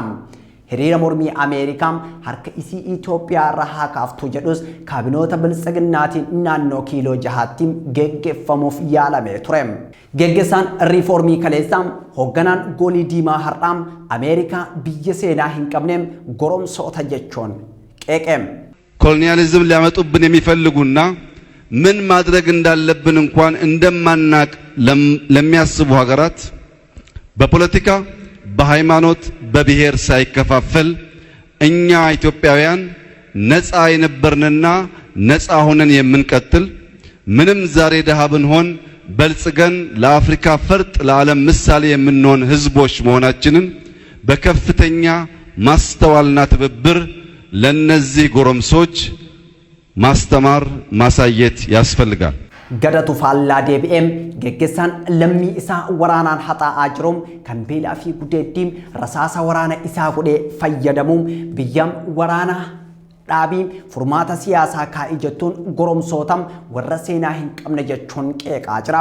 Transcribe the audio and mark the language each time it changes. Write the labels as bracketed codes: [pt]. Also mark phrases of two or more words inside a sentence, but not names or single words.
[om] Hiriira mormii Ameerikaa harka isii Itoophiyaa irraa haa kaaftu jedhus kaabinoota bilisiginnaatiin naannoo kiiloo 6tti geggeeffamuuf yaalamee ture. Geggeessaan riiformii kaleessaa hoogganaan goolii diimaa har'aa Ameerikaa biyya seenaa hin qabne goromsoota jechuun qeeqe. [am] ኮሎኒያሊዝም ሊያመጡብን የሚፈልጉና ምን ማድረግ እንዳለብን እንኳን እንደማናቅ ለሚያስቡ ሀገራት በፖለቲካ በሃይማኖት በብሔር ሳይከፋፈል እኛ ኢትዮጵያውያን ነፃ የነበርንና ነፃ ሆነን የምንቀጥል ምንም ዛሬ ደሃ ብንሆን በልጽገን ለአፍሪካ ፈርጥ ለዓለም ምሳሌ የምንሆን ህዝቦች መሆናችንን በከፍተኛ ማስተዋልና ትብብር ለነዚህ ጎረምሶች ማስተማር ማሳየት ያስፈልጋል። [om] Gadatu faallaa deebi'ee geggeessaan lammii isaa waraanaan haxaa'aa jiru kan beelaa fi gudeeddiin rasaasa waraana isaa godhee fayyadamuun biyyam waraana dhaabii furmaata siyaasaa kaa'ii jettuun goromsoota warra seenaa hin qabne jechuun qeeqaa jira.